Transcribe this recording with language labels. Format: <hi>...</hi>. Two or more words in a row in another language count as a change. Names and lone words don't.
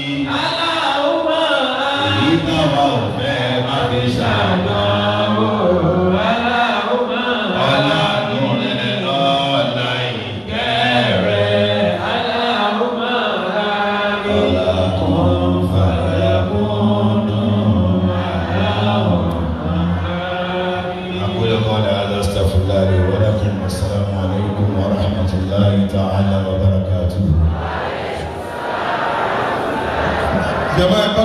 <yo>Èyí táwa ò fẹ́ má fi ṣàdánwò. Ọlọ́run rẹ̀ lọ́la ìkẹ́ rẹ̀. Ọlọ́kùn fàyàkùn</yo> <ar>أقول قولي هذا أستغفر الله لي ولكم والسلام عليكم ورحمة الله تعالى وبركاته.</ar>